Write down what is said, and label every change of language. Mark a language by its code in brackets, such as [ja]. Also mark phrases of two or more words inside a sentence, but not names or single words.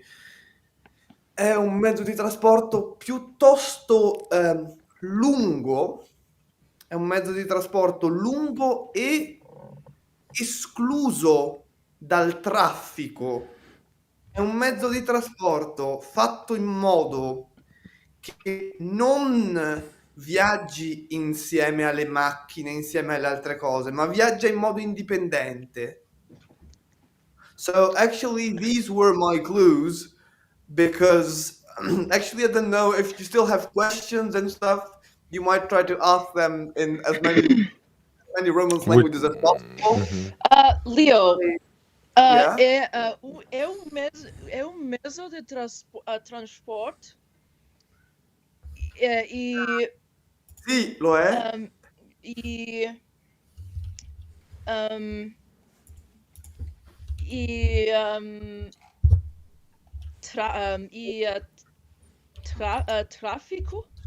[it] È un mezzo di trasporto piuttosto lungo, è un mezzo di trasporto lungo e escluso dal traffico. È un mezzo di trasporto fatto in modo che non viaggi insieme alle macchine, insieme alle altre cose, ma viaggia in modo indipendente. [en] So actually these were my clues, because actually I don't know if you still have questions and stuff. You might try to ask them in as many Romance languages as possible. Leo, Yeah. [pt] é um mezzo de transporte [it] Sì, lo è. e traffico?